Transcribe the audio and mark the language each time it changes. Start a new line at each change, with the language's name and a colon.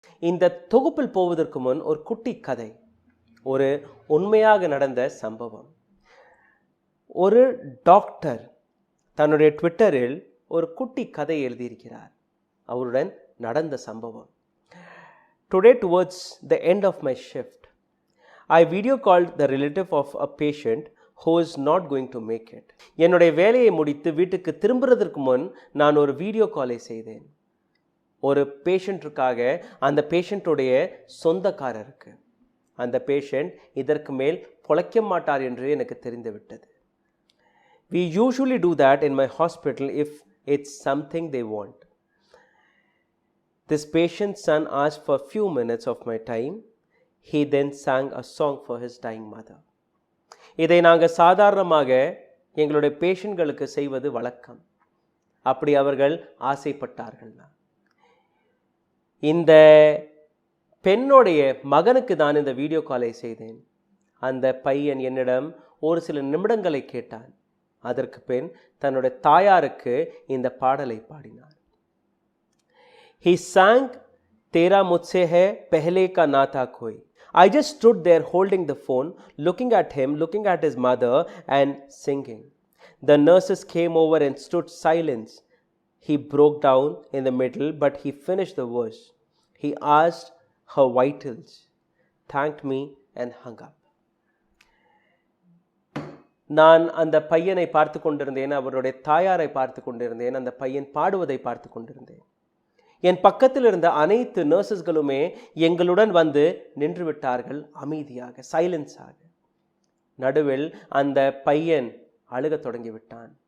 Tamil: இந்த தொகுப்பில் போவதற்கு முன் ஒரு குட்டி கதை, ஒரு உண்மையாக நடந்த சம்பவம். ஒரு டாக்டர் தன்னுடைய ட்விட்டரில் ஒரு குட்டி கதை எழுதியிருக்கிறார். அவருடன் நடந்த சம்பவம்.
English: Today, towards the end of my shift, I video called the relative of a patient who is not going to make it.
Tamil: என்னுடைய வேலையை முடித்து வீட்டுக்கு திரும்புறதற்கு முன் நான் ஒரு வீடியோ காலை செய்தேன். ஒரு பேஷண்ட்டுக்காக அந்த பேஷண்ட்டுடைய சொந்தக்காரருக்கு அந்த பேஷண்ட் இதற்கு மேல் பொழைக்க மாட்டார் என்று எனக்கு தெரிந்துவிட்டது.
English: We usually do that in my hospital if it's something they want. This patient's son asked for a few minutes of my time. He then sang a song for his dying mother.
Tamil: இதை நாங்கள் சாதாரணமாக எங்களுடைய பேஷண்ட்களுக்கு செய்வது வழக்கம். அப்படி அவர்கள் ஆசைப்பட்டார்கள்னா, இந்த பெண்ணுடைய மகனுக்கு தான் இந்த வீடியோ காலை செய்தேன். அந்த பையன் என்னிடம் ஒரு சில நிமிடங்களை கேட்டான். அதற்கு பின் தன்னுடைய தாயாருக்கு இந்த பாடலை பாடினார்.
English: He sang
Hindi: तेरा मुझसे है पहले का नाता कोई.
English: I just stood there holding the phone, looking at him, looking at his mother and singing. The nurses came over and stood silence. He broke down in the middle, but he finished the verse. He asked her vitals, thanked me and hung up.
Tamil: நான் அந்த பையனை பார்த்து கொண்டிருந்தேன், அவருடைய தாயாரை பார்த்து கொண்டிருந்தேன், அந்த பையன் பாடுவதை பார்த்து கொண்டிருந்தேன். என் பக்கத்தில் இருந்த அனைத்து நர்சஸ்களுமே எங்களுடன் வந்து நின்று விட்டார்கள், அமைதியாக, சைலன்ஸாக. நடுவில் அந்த பையன் அழுகத் தொடங்கிவிட்டான்.